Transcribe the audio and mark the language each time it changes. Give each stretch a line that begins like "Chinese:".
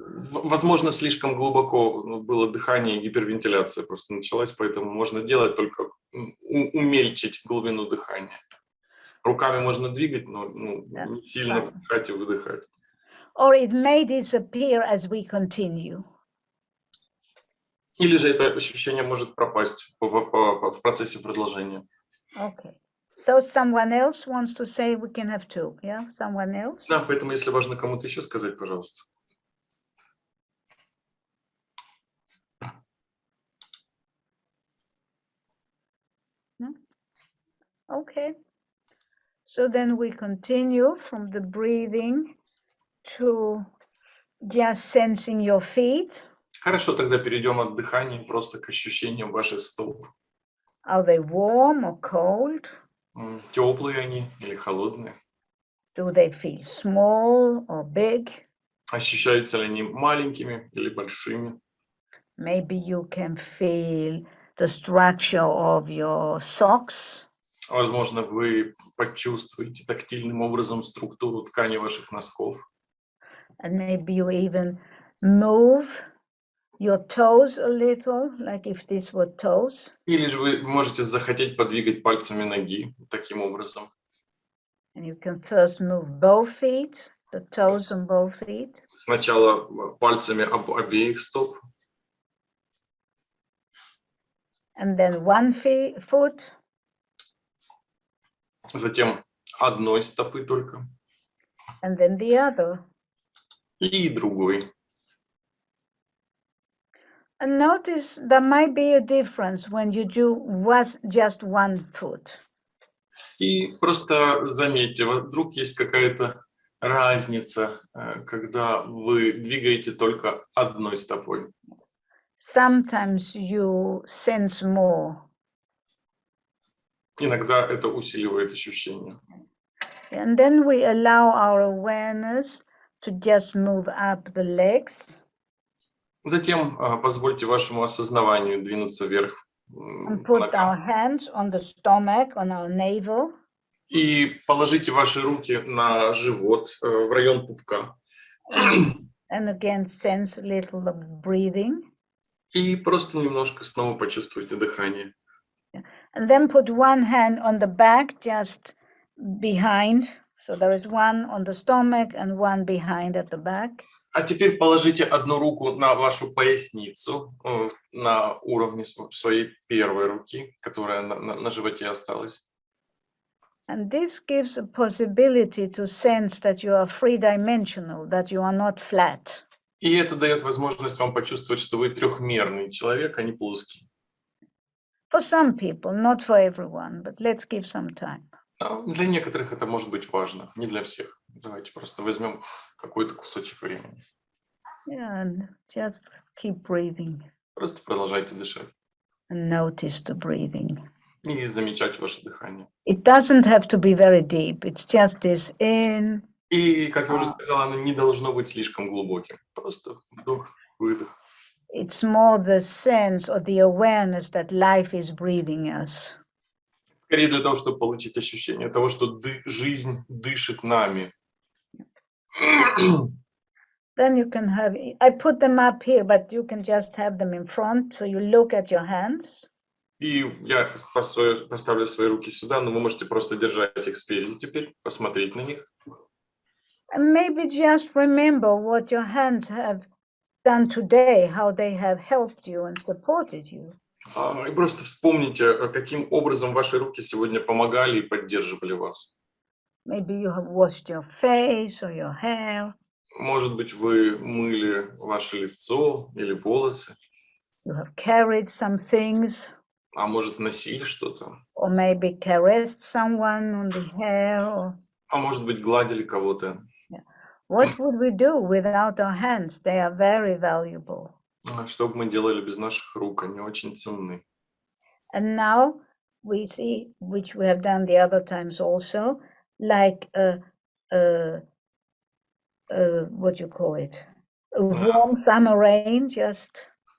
Russian: возможно, слишком глубоко было дыхание и гипервентиляция просто началась, поэтому можно делать только умельчить глубину дыхания. Руками можно двигать, но не сильно вдыхать и выдыхать.
English: Or it may disappear as we continue.
Russian: Или же это ощущение может пропасть в процессе продолжения.
English: Okay. So someone else wants to say, we can have two, yeah? Someone else?
Russian: Да, поэтому если важно кому-то еще сказать, пожалуйста.
English: Okay. So then we continue from the breathing to just sensing your feet.
Russian: Хорошо, тогда перейдем от дыхания просто к ощущениям ваших стоп.
English: Are they warm or cold?
Russian: Теплые они или холодные?
English: Do they feel small or big?
Russian: Ощущаются ли они маленькими или большими?
English: Maybe you can feel the structure of your socks.
Russian: Возможно, вы почувствуете тактильным образом структуру ткани ваших носков.
English: And maybe you even move your toes a little, like if these were toes.
Russian: Или же вы можете захотеть подвигать пальцами ноги таким образом.
English: And you can first move both feet, the toes on both feet.
Russian: Сначала пальцами обеих стоп.
English: And then one foot.
Russian: Затем одной стопы только.
English: And then the other.
Russian: И другой.
English: And notice there might be a difference when you do just one foot.
Russian: И просто заметьте, вдруг есть какая-то разница, когда вы двигаете только одной стопой.
English: Sometimes you sense more.
Russian: Иногда это усиливает ощущение.
English: And then we allow our awareness to just move up the legs.
Russian: Затем позвольте вашему осознаванию двинуться вверх
English: And put
Russian: ногам.
English: our hands on the stomach, on our navel.
Russian: И положите ваши руки на живот, в район пупка.
English: And again, sense a little of breathing.
Russian: И просто немножко снова почувствуйте дыхание.
English: And then put one hand on the back, just behind. So there is one on the stomach and one behind at the back.
Russian: А теперь положите одну руку на вашу поясницу, на уровне своей первой руки, которая на животе осталась.
English: And this gives a possibility to sense that you are three-dimensional, that you are not flat.
Russian: И это дает возможность вам почувствовать, что вы трехмерный человек, а не плоский.
English: For some people, not for everyone, but let's give some time.
Russian: Для некоторых это может быть важно, не для всех. Давайте просто возьмем какой-то кусочек времени.
English: Yeah, and just keep breathing
Russian: Просто продолжайте дышать
English: and notice the breathing.
Russian: и замечать ваше дыхание.
English: It doesn't have to be very deep. It's just this in.
Russian: И, как я уже сказала, оно не должно быть слишком глубоким. Просто вдох, выдох.
English: It's more the sense or the awareness that life is breathing us.
Russian: Скорее для того, чтобы получить ощущение того, что жизнь дышит нами.
English: Then you can have, I put them up here, but you can just have them in front. So you look at your hands.
Russian: И я поставлю свои руки сюда, но вы можете просто держать их спереди теперь, посмотреть на них.
English: And maybe just remember what your hands have done today, how they have helped you and supported you.
Russian: И просто вспомните, каким образом ваши руки сегодня помогали и поддерживали вас.
English: Maybe you have washed your face or your hair.
Russian: Может быть, вы мыли ваше лицо или волосы,
English: You have carried some things,
Russian: а может, носили что-то,
English: or maybe caressed someone on the hair. Or
Russian: а может быть, гладили кого-то.
English: what would we do without our hands? They are very valuable.
Russian: Что бы мы делали без наших рук, они очень ценны.
English: And now we see, which we have done the other times also, like what you call it, a warm summer rain, just.